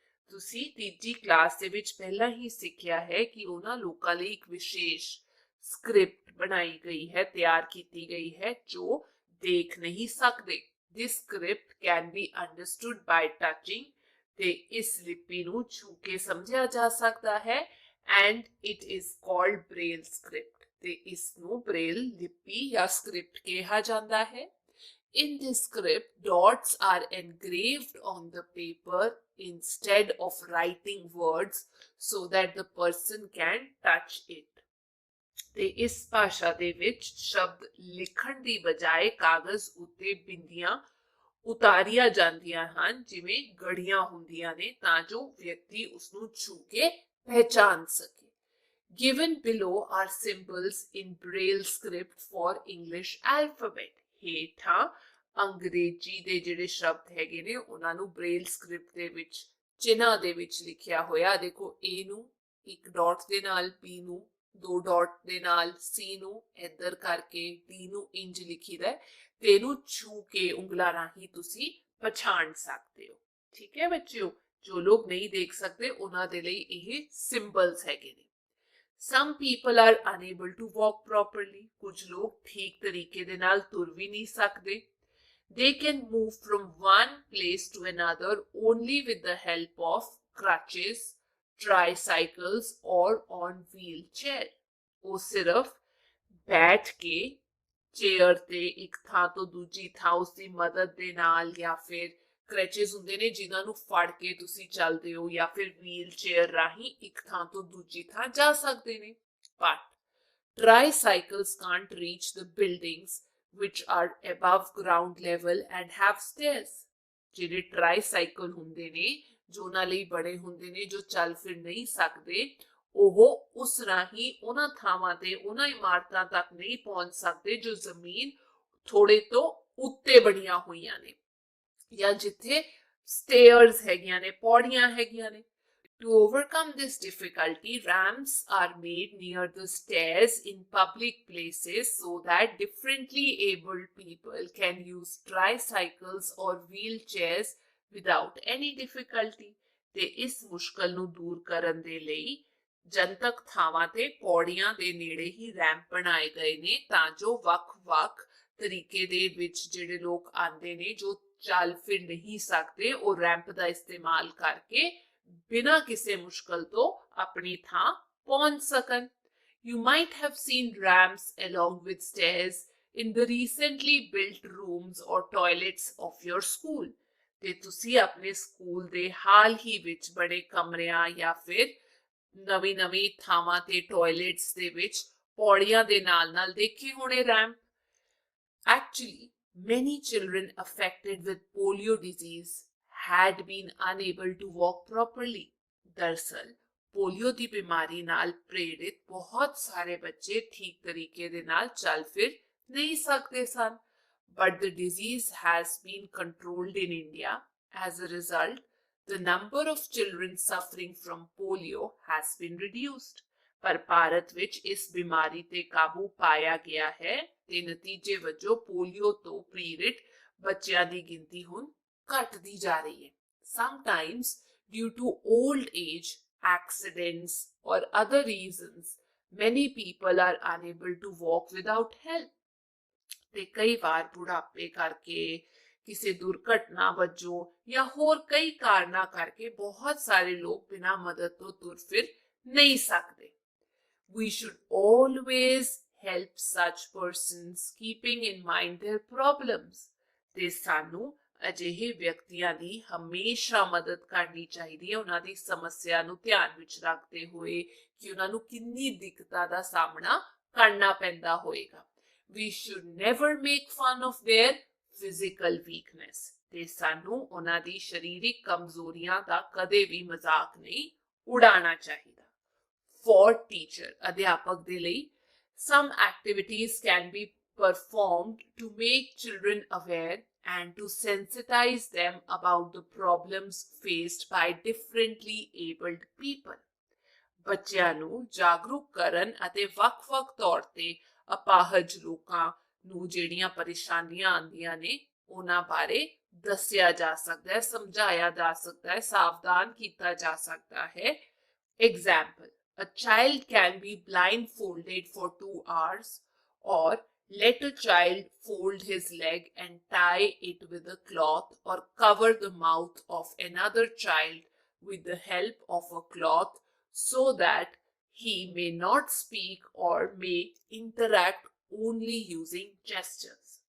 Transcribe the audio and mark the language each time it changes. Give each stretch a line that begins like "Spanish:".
Punjabi: ਤੁਸੀਂ ਤੀਜੀ ਕਲਾਸ ਦੇ ਵਿੱਚ ਪਹਿਲਾਂ ਹੀ ਸਿੱਖਿਆ ਹੈ ਕਿ ਉਹਨਾਂ ਲੋਕਾਂ ਲਈ ਇੱਕ ਵਿਸ਼ੇਸ਼ ਸਕ੍ਰਿਪਟ ਬਣਾਈ ਗਈ ਹੈ, ਤਿਆਰ ਕੀਤੀ ਗਈ ਹੈ ਜੋ ਦੇਖ ਨਹੀਂ ਸਕਦੇ।
English: This script can be understood by touching,
Punjabi: ਤੇ ਇਸ ਲਿਪੀ ਨੂੰ ਛੂ ਕੇ ਸਮਝਿਆ ਜਾ ਸਕਦਾ ਹੈ,
English: and it is called braille script,
Punjabi: ਤੇ ਇਸ ਨੂੰ ਬ੍ਰੇਲ ਲਿਪੀ ਜਾਂ ਸਕ੍ਰਿਪਟ ਕਿਹਾ ਜਾਂਦਾ ਹੈ।
English: In this script, dots are engraved on the paper instead of writing words so that the person can touch it.
Punjabi: ਤੇ ਇਸ ਭਾਸ਼ਾ ਦੇ ਵਿੱਚ ਸ਼ਬਦ ਲਿਖਣ ਦੀ ਬਜਾਏ ਕਾਗਜ਼ ਉੱਤੇ ਬਿੰਦੀਆਂ ਉਤਾਰੀਆਂ ਜਾਂਦੀਆਂ ਹਨ, ਜਿਵੇਂ ਗੜੀਆਂ ਹੁੰਦੀਆਂ ਨੇ, ਤਾਂ ਜੋ ਵਿਅਕਤੀ ਉਸ ਨੂੰ ਛੂ ਕੇ ਪਹਿਚਾਨ ਸਕੇ।
English: Given below are symbols in Braille script for English alphabet.
Punjabi: ਹੇਠਾਂ ਅੰਗਰੇਜ਼ੀ ਦੇ ਜਿਹੜੇ ਸ਼ਬਦ ਹੈਗੇ ਨੇ ਉਹਨਾਂ ਨੂੰ ਬ੍ਰੇਲ ਸਕ੍ਰਿਪਟ ਦੇ ਵਿੱਚ ਚਿੰਨ੍ਹਾਂ ਦੇ ਵਿੱਚ ਲਿਖਿਆ ਹੋਇਆ। ਦੇਖੋ, A ਨੂੰ ਇੱਕ ਡਾਟ ਦੇ ਨਾਲ, B ਨੂੰ 2 ਡਾਟ ਦੇ ਨਾਲ, C ਨੂੰ ਇੱਧਰ ਕਰਕੇ, D ਨੂੰ ਇੰਜ ਲਿਖੀਦਾ ਤੇ ਇਹਨੂੰ ਛੂ ਕੇ ਉਂਗਲਾਂ ਰਾਹੀਂ ਤੁਸੀਂ ਪਛਾਣ ਸਕਦੇ ਹੋ। ਠੀਕ ਹੈ ਬੱਚਿਓ, ਜੋ ਲੋਕ ਨਹੀਂ ਦੇਖ ਸਕਦੇ ਉਹਨਾਂ ਦੇ ਲਈ ਇਹ ਸਿੰਬਲਸ ਹੈਗੇ ਨੇ।
English: Some people are unable to walk properly.
Punjabi: ਕੁਝ ਲੋਕ ਠੀਕ ਤਰੀਕੇ ਦੇ ਨਾਲ ਤੁਰ ਵੀ ਨਹੀਂ ਸਕਦੇ।
English: They can move from one place to another only with the help of crutches, tricycles or on wheelchair.
Punjabi: ਉਹ ਸਿਰਫ ਬੈਠ ਕੇ ਚੇਅਰ ਤੇ ਇੱਕ ਥਾਂ ਤੋਂ ਦੂਜੀ ਥਾਂ ਉਸ ਦੀ ਮਦਦ ਦੇ ਨਾਲ, ਜਾਂ ਫਿਰ ਕ੍ਰੈਚਸ ਹੁੰਦੇ ਨੇ ਜਿਨ੍ਹਾਂ ਨੂੰ ਫੜ ਕੇ ਤੁਸੀਂ ਚੱਲਦੇ ਹੋ, ਜਾਂ ਫਿਰ ਵੀਲ ਚੇਅਰ ਰਾਹੀਂ ਇੱਕ ਥਾਂ ਤੋਂ ਦੂਜੀ ਥਾਂ ਜਾ ਸਕਦੇ ਨੇ।
English: But tricycles can't reach the buildings which are above ground level and have stairs.
Punjabi: ਜਿਹੜੇ ਟ੍ਰਾਈਸਾਈਕਲ ਹੁੰਦੇ ਨੇ, ਜੋ ਉਹਨਾਂ ਲਈ ਬਣੇ ਹੁੰਦੇ ਨੇ, ਜੋ ਚੱਲ ਫਿਰ ਨਹੀਂ ਸਕਦੇ, ਉਹ ਉਸ ਰਾਹੀਂ ਉਹਨਾਂ ਥਾਵਾਂ ਤੇ, ਉਹਨਾਂ ਇਮਾਰਤਾਂ ਤੱਕ ਨਹੀਂ ਪਹੁੰਚ ਸਕਦੇ ਜੋ ਜ਼ਮੀਨ ਥੋੜੇ ਤੋਂ ਉੱਤੇ ਬਣੀਆਂ ਹੋਈਆਂ ਨੇ, ਜਾਂ ਜਿੱਥੇ ਸਟੇਅਰਸ ਹੈਗੀਆਂ ਨੇ, ਪੌੜੀਆਂ ਹੈਗੀਆਂ ਨੇ।
English: To overcome this difficulty, ramps are made near the stairs in public places so that differently abled people can use tricycles or wheelchairs without any difficulty.
Punjabi: ਤੇ ਇਸ ਮੁਸ਼ਕਲ ਨੂੰ ਦੂਰ ਕਰਨ ਦੇ ਲਈ ਜਨਤਕ ਥਾਵਾਂ ਤੇ ਪੌੜੀਆਂ ਦੇ ਨੇੜੇ ਹੀ ਰੈਂਪ ਬਣਾਏ ਗਏ ਨੇ, ਤਾਂ ਜੋ ਵੱਖ-ਵੱਖ ਤਰੀਕੇ ਦੇ ਵਿੱਚ ਜਿਹੜੇ ਲੋਕ ਆਉਂਦੇ ਨੇ, ਜੋ ਚੱਲ ਫਿਰ ਨਹੀਂ ਸਕਦੇ, ਉਹ ਰੈਂਪ ਦਾ ਇਸਤੇਮਾਲ ਕਰਕੇ ਬਿਨਾਂ ਕਿਸੇ ਮੁਸ਼ਕਲ ਤੋਂ ਆਪਣੀ ਥਾਂ ਪਹੁੰਚ ਸਕਣ।
English: You might have seen ramps along with stairs in the recently built rooms or toilets of your school.
Punjabi: ਤੇ ਤੁਸੀਂ ਆਪਣੇ ਸਕੂਲ ਦੇ ਹਾਲ ਹੀ ਵਿੱਚ ਬੜੇ ਕਮਰਿਆਂ ਜਾਂ ਫਿਰ ਨਵੀਂ ਥਾਵਾਂ ਤੇ ਟਾਇਲਟਸ ਦੇ ਵਿੱਚ ਪੌੜੀਆਂ ਦੇ ਨਾਲ ਦੇਖੇ ਹੋਣੇ ramp.
English: Actually, many children affected with polio disease had been unable to walk properly.
Punjabi: ਦਰਅਸਲ ਪੋਲੀਓ ਦੀ ਬਿਮਾਰੀ ਨਾਲ ਪ੍ਰੇਰਿਤ ਬਹੁਤ ਸਾਰੇ ਬੱਚੇ ਠੀਕ ਤਰੀਕੇ ਦੇ ਨਾਲ ਚੱਲ ਫਿਰ ਨਹੀਂ ਸਕਦੇ ਸਨ।
English: But the disease has been controlled in India. As a result, the number of children suffering from polio has been reduced.
Punjabi: ਪਰ ਭਾਰਤ ਵਿੱਚ ਇਸ ਬਿਮਾਰੀ ਤੇ ਕਾਬੂ ਪਾਇਆ ਗਿਆ ਹੈ ਤੇ ਨਤੀਜੇ ਵਜੋਂ ਪੋਲੀਓ ਤੋਂ ਪੀੜਿਤ ਬੱਚਿਆਂ ਦੀ ਗਿਣਤੀ ਹੁਣ ਘਟਦੀ ਜਾ ਰਹੀ ਹੈ।
English: Sometimes due to old age, accidents or other reasons, many people are unable to walk without help.
Punjabi: ਤੇ ਕਈ ਵਾਰ ਬੁਢਾਪੇ ਕਰਕੇ, ਕਿਸੇ ਦੁਰਘਟਨਾ ਵਜੋਂ ਜਾਂ ਹੋਰ ਕਈ ਕਾਰਨਾਂ ਕਰਕੇ ਬਹੁਤ ਸਾਰੇ ਲੋਕ ਬਿਨਾਂ ਮਦਦ ਤੋਂ ਤੁਰ ਫਿਰ ਨਹੀਂ ਸਕਦੇ।
English: We should always help such persons, keeping in mind their problems.
Punjabi: ਤੇ ਸਾਨੂੰ ਅਜਿਹੇ ਵਿਅਕਤੀਆਂ ਦੀ ਹਮੇਸ਼ਾ ਮਦਦ ਕਰਨੀ ਚਾਹੀਦੀ ਹੈ, ਉਹਨਾਂ ਦੀ ਸਮੱਸਿਆ ਨੂੰ ਧਿਆਨ ਵਿੱਚ ਰੱਖਦੇ ਹੋਏ ਕਿ ਉਹਨਾਂ ਨੂੰ ਕਿੰਨੀ ਦਿੱਕਤਾਂ ਦਾ ਸਾਹਮਣਾ ਕਰਨਾ ਪੈਂਦਾ ਹੋਏਗਾ।
English: We should never make fun of their physical weakness.
Punjabi: ਤੇ ਸਾਨੂੰ ਉਹਨਾਂ ਦੀ ਸਰੀਰਕ ਕਮਜ਼ੋਰੀਆਂ ਦਾ ਕਦੇ ਵੀ ਮਜ਼ਾਕ ਨਹੀਂ ਉਡਾਉਣਾ ਚਾਹੀਦਾ।
English: For teacher,
Punjabi: ਅਧਿਆਪਕ ਦੇ ਲਈ,
English: some activities can be performed to make children aware and to sensitize them about the problems faced by differently abled people.
Punjabi: ਬੱਚਿਆਂ ਨੂੰ ਜਾਗਰੂਕ ਕਰਨ ਅਤੇ ਵੱਖ-ਵੱਖ ਤੌਰ ਤੇ ਅਪਾਹਜ ਲੋਕਾਂ ਨੂੰ ਜਿਹੜੀਆਂ ਪਰੇਸ਼ਾਨੀਆਂ ਆਉਂਦੀਆਂ ਨੇ ਉਹਨਾਂ ਬਾਰੇ ਦੱਸਿਆ ਜਾ ਸਕਦਾ ਹੈ, ਸਮਝਾਇਆ ਜਾ ਸਕਦਾ ਹੈ, ਸਾਵਧਾਨ ਕੀਤਾ ਜਾ ਸਕਦਾ ਹੈ।
English: Example, a child can be blindfolded for 2 hours, or let a child fold his leg and tie it with a cloth, or cover the mouth of another child with the help of a cloth so that he may not speak or may interact only using gestures.